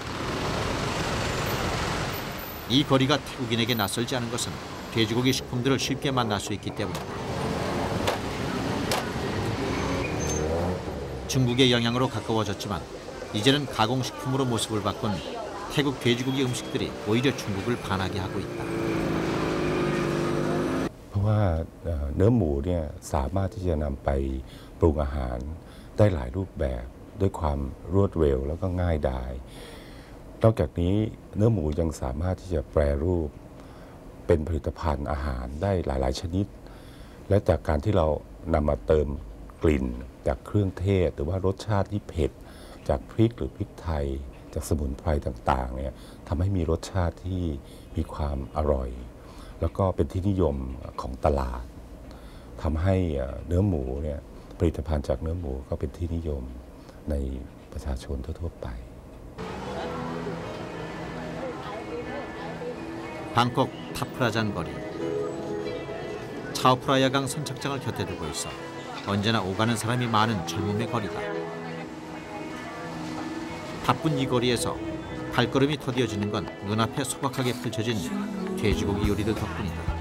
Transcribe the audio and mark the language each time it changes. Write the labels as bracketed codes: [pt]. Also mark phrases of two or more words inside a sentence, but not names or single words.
[ko] 이 거리가 태국인에게 낯설지 않은 것은 돼지고기 식품들을 쉽게 만날 수 있기 때문이다. 중국의 영향으로 가까워졌지만 이제는 가공식품으로 모습을 바꾼 태국 돼지고기 음식들이 오히려 중국을 반하게 하고 있다. [th] เพราะว่าเนื้อหมูเนี่ยสามารถที่จะนำไปปรุงอาหารได้หลายรูปแบบด้วยความรวดเร็วแล้วก็ง่ายดายนอกจากนี้เนื้อหมูยังสามารถที่จะแปรรูปเป็นผลิตภัณ ฑ์อาหารได้หลายๆชนิดและจากการที่เรานำมาเติมกลิ่นจากเครื่องเทศหรือว่ารสชาติที่เผ็ดจากพริกหรือพริกไทยจากสมุนไพรต่างๆเนี่ยทำให้มีรสชาติที่มีความอร่อยแล้วก็เป็นที่นิยมของตลาดทำให้เนื้อหมูเนี่ยผลิตภัณฑ์จากเนื้อหมูก็เป็นที่นิยมในประชาชนทั่วๆไป [ko] 방콕 타프라잔 거리. 차오프라야강 선착장을 곁에 두고 있어 언제나 오가는 사람이 많은 젊음의 거리다. 바쁜 이 거리에서 발걸음이 더디어지는 건 눈앞에 소박하게 펼쳐진 돼지고기 요리들 덕분이다.